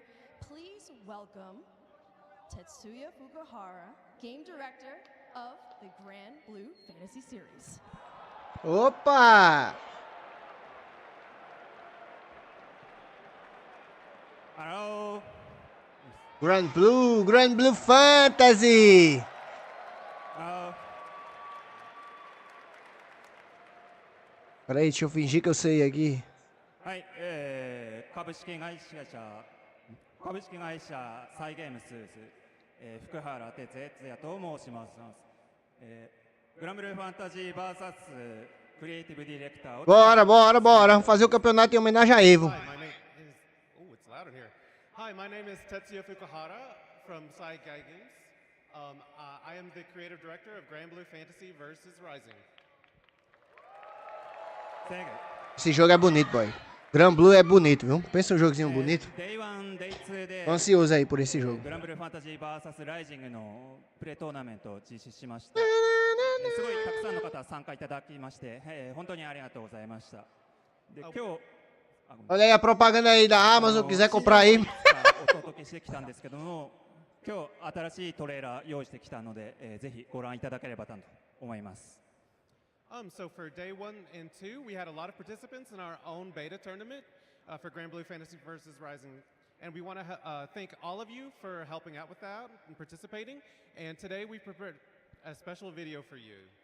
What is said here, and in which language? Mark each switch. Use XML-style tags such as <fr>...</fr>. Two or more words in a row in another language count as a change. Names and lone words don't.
<en>Please welcome Tetsuya Fukuhara, Game Director of the Grand Blue Fantasy Series.</en> <pt>Opa!</pt> <en>Hello. Grand Blue Fantasy. Hello.</en> <pt>Peraí, deixa eu fingir que eu sei aqui.</pt> <ja>はい、株式会社サイゲームス、福原哲也と申します。グランブルーファンタジー VS クリエイティブディレクター。</ja> <pt>Bora. Vamos fazer o campeonato em homenagem a Evo.</pt> <en>Hi, my name is Tetsuya Fukuhara from Saigai Games. I am the creative director of Grand Blue Fantasy vs. Rising.</en> <pt>Esse jogo é bonito, boy. Gran Blue é bonito, viu? Pensa um jogozinho bonito.</pt> <en>Day 1、Day 2</en> <ja>で</ja> <pt>Tô ansioso aí por esse jogo.</pt> <ja>グランブルーファンタジー VS ライジングのプレートーナメントを実施しました。すごいたくさんの方参加いただきまして、本当にありがとうございました。で、今日</ja> <pt>Olha aí a propaganda aí da Amazon, quiser comprar aí.</pt> <ja>お届けしてきたんですけども、今日新しいトレーラー用意してきたので、ぜひご覧いただければと思います。</ja> <en>So for day 1 and 2, we had a lot of participants in our own beta tournament for Grand Blue Fantasy vs. Rising. And we want to thank all of you for helping out with that and participating. And today we prepared a special video for you.</en>